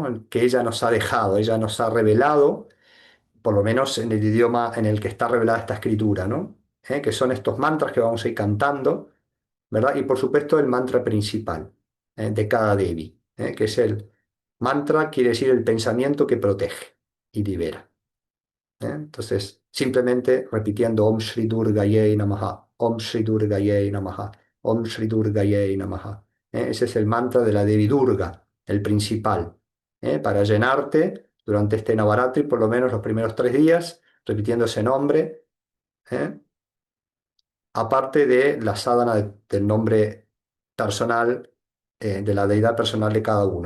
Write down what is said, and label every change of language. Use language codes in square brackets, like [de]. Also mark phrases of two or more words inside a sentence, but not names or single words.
[es] El que ella nos ha dejado, ella nos ha revelado, por lo menos en el idioma en el que está revelada esta escritura, ¿no? Que son estos mantras que vamos a ir cantando, ¿verdad? Y por supuesto el mantra principal de cada Devi, que es el mantra, quiere decir el pensamiento que protege y libera. Entonces, simplemente repitiendo [sa] Om Shri Durgaye Namaha, Om Shri Durgaye Namaha, Om Shri Durgaye Namaha. [es] Ese es el mantra de la Devi Durga, el principal, para llenarte durante este Navaratri, por lo menos los primeros 3 días, repitiendo ese nombre, ¿eh? Aparte de la sadhana del nombre personal, de la deidad personal de cada uno.